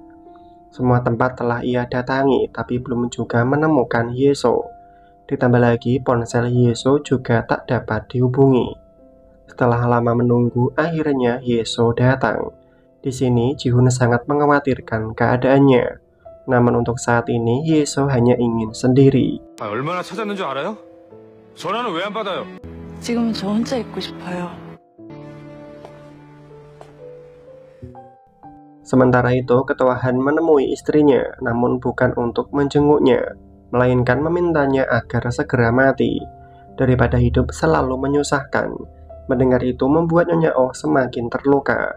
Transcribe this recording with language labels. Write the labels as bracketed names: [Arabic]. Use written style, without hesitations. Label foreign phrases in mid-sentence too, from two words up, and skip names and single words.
[Indonesian] Semua tempat telah ia datangi, tapi belum juga menemukan Yeso. Ditambah lagi, ponsel Yeso juga tak dapat dihubungi. Setelah lama menunggu, akhirnya Yeso datang. Di sini, Ji-hun sangat mengkhawatirkan keadaannya. Namun untuk saat ini, Yeso hanya ingin sendiri. [Korean] 얼마나 찾았는 줄 알아요? 전화는 왜 안 받아요? 지금은 저 혼자 있고 싶어요. [Indonesian] Sementara itu, Ketua Han menemui istrinya, namun bukan untuk menjenguknya, melainkan memintanya agar segera mati, daripada hidup selalu menyusahkan. Mendengar itu membuat Nyonya Oh semakin terluka.